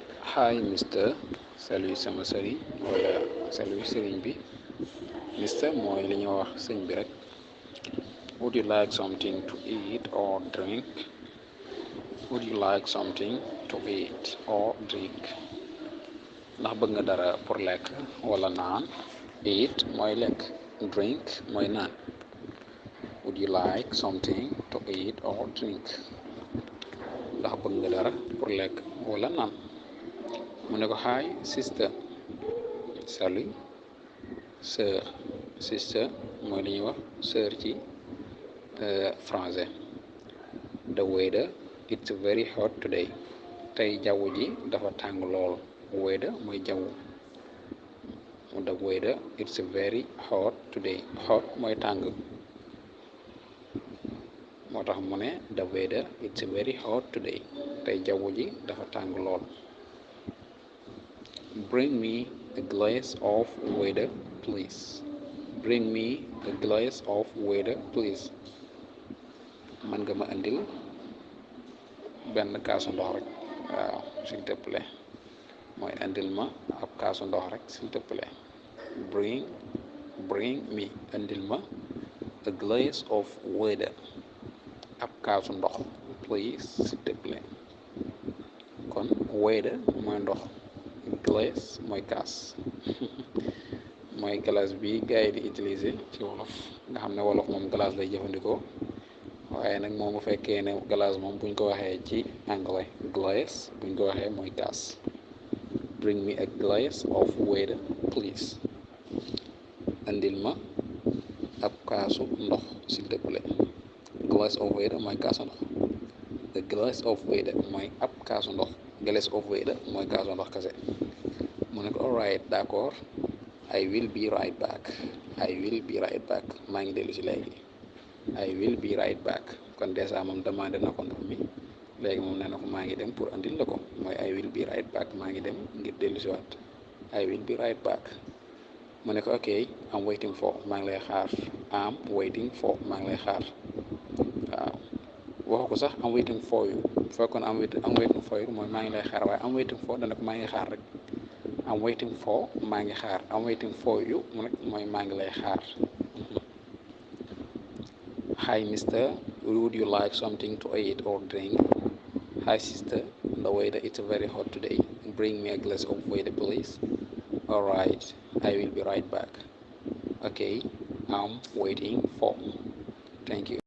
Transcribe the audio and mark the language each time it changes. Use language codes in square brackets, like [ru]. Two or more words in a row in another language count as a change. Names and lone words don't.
[en] Hi Mr. [wo] Salut sama sëriñ wala salut sëriñ bi. [en] Mr. [wo] mooy li ñuy wax sëñ bi rek. [en] Would you like something to eat or drink? Would you like something to eat or drink? [wo] Ndax bëgg nga dara pour lekk wala naan. Eat mooy lekk. Drink mooy naan. [en] Would you like something to eat or drink? [wo] Ndax bëgg nga dara pour lekk wala naan. mu ne ko [en] hi sister. [fr] Salut sœur. [wo] Sister mooy li ñuy wax sœur ci français. [en] The weather it's very hot today. [wo] Tey jaww ji dafa tàng lool. Weather mooy jaww. [en] The weather it's very hot today. [wo] Hot mooy tàng. moo tax mu ne [en] the weather it's very hot today. [wo] Tey jaww ji dafa tàng lool. [en] Bring me a glass of water please. Bring me a glass of water please. [wo] mën nga ma indil benn kaasu ndox rek waaw [fr] s'il te plaît [wo] mooy indil ma ab kaasu ndox rek [fr] s'il te plaît. [en] bring me [wo] indil ma [en] a glass of water [wo] ab kaasu ndox [en] please [fr] s'il te plaît. [wo] kon water mooy ndox, glace mooy kaas mooy glace bi gars yi di utiliser ci wolof nga xam ne wolof moom glace lay jëfandikoo. waaye nag moom bu fekkee ne glace moom buñ ko waxee ci anglais glace buñ ko waxee mooy kaas. [en] Bring me a glass of water please. [wo] andil ma ab kaasu ndox s'il te plaît. [en] Glass of water [wo] mooy kaasu ndox. [en] The glass of water [wo] mooy ab kaasu ndox. [en] Glass of water [wo] mooy kaasu ndox kese. mu ne ko alright d'accord. [en] I will be right back. I will be right back. [wo] maa ngi dellu si léegi. [en] I will be right back. [wo] kon dèjà moom demandé na ko ndox mi léegi moom nee na ko maa ngi dem pour andil la ko mooy [en] I will be right back. [wo] maa ngi dem ngir dellu si waat. [en] I will be right back. [wo] mu ne ko [en] ok I'm waiting for [wo] maa ngi lay xaar. [en] I'm waiting for [wo] maa ngi lay xaar. waaw waxu ko sax [en] I'm waiting for you [wo] bu fekkoon [en] I'm waiting for you [wo] mooy maa ngi lay xaar waaye [en] I'm waiting for [wo] dana ko maa ngi xaar rek. [en] I'm waiting for [wo] maa ngi xaar. [en] I'm waiting for you [wo] mu nekk mooy maa ngi lay xaar. [en] Hi Mister, would you like something to eat or drink? Hi sister, the weather it's very hot today. Bring me a glass of water please. Alright, I will be right back. Okay, I'm waiting for. Thank you.